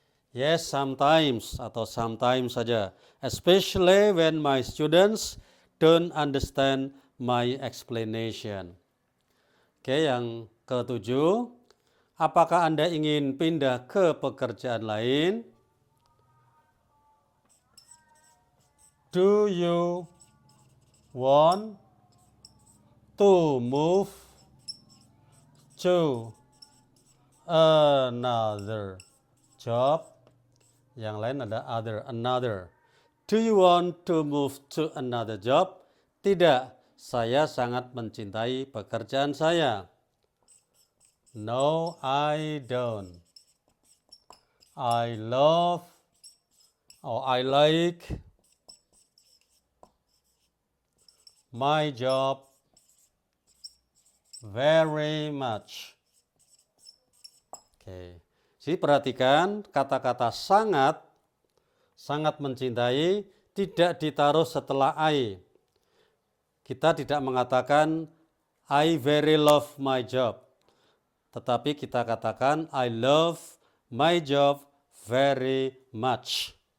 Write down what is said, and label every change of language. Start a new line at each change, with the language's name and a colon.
English: Yes, sometimes atau sometimes saja. Especially when my students don't understand my explanation.
Indonesian: Oke, yang ketujuh. Apakah Anda ingin pindah ke pekerjaan lain?
English: Do you want to move to another job?
Indonesian: Yang lain ada
English: another. Do you want to move to another job?
Indonesian: Tidak, saya sangat mencintai pekerjaan saya.
English: No, I don't. I love or I like my job very much. Oke.
Indonesian: Jadi perhatikan kata-kata sangat mencintai tidak ditaruh setelah I. Kita tidak mengatakan
English: I very love my job.
Indonesian: Tetapi kita katakan
English: I love my job very much.